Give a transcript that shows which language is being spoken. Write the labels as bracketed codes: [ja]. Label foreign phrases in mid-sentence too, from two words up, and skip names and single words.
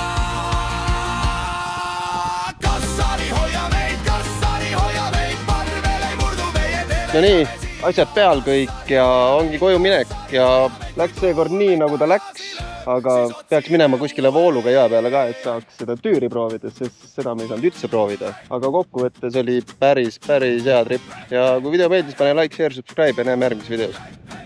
[et] Kassari hoia meid, parvel ei murdu meie tere. No nii, asjad peal kõik ja ongi koju minek ja läks seekord nii, nagu ta läks, aga peaks minema kuskile vooluga jää peale ka, et saaks seda tüüri proovida, sest seda me ei saanud üldse proovida. Aga kokkuvõttes oli päris hea trip ja kui video meeldis, pane [en] like, share, subscribe [et] ja näeme järgmises videos.